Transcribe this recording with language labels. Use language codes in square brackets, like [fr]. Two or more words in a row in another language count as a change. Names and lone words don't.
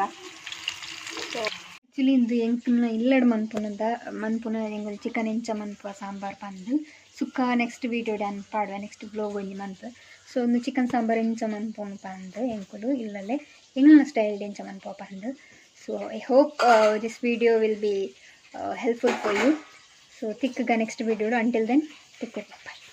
[tcy] ಸೊ ಆ್ಯಕ್ಚುಲಿ ಇಂದು ಎಂಕ್ನ ಇಲ್ಲಡ್ ಮನ್ಪುನ ಎಂಗಳು ಚಿಕನ್ ಎಂಚ ಮನ್ಪುವ ಸಾಂಬಾರು ಪಂದು ಸುಕ್ಕ [en] next video [tcy] ಪಾಡುವ [en] next blog [tcy] ಒಂಜಿ ಮನ್ಪು. ಸೊ ಒಂದು ಚಿಕನ್ ಸಾಂಬಾರು ಎಂಚ ಮನ್ಪುನು ಪಂದು ಎಂಕುಲು ಇಲ್ಲಲ್ಲೇ ಎಂಗ್ಲ ಸ್ಟೈಲ್ಡ್ ಎಂಚ ಮನ್ಪುವ ಪಂದು. [en] So I hope this video will be helpful for you. [tcy] ಸೊ ತಿಕ್ಕಗ [en] next video until then [tcy] ತಿಕ್ಕ.